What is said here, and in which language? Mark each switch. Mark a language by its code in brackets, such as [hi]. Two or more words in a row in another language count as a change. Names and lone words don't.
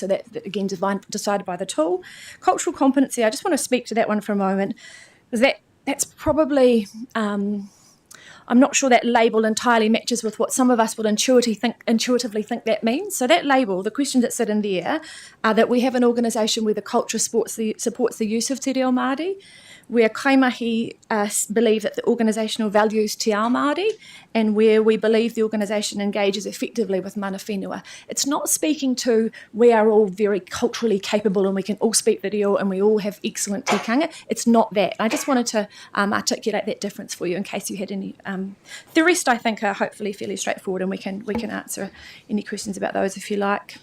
[en] So that again, decided by the tool. Cultural competency, I just want to speak to that one for a moment, because that's probably... I'm not sure that label entirely matches with what some of us would intuitively think that means. So that label, the questions that sit in there, are that we have an organisation where the culture supports the use of [mi] te reo Māori, [en] where Kaimahi believe that the organisational values [mi] te ao Māori, [en] and where we believe the organisation engages effectively with [mi] mana whenua. [en] It's not speaking to we are all very culturally capable and we can all speak the reo and we all have excellent tikanga. It's not that. I just wanted to articulate that difference for you in case you had any. The rest, I think, are hopefully fairly straightforward, and we can answer any questions about those if you like.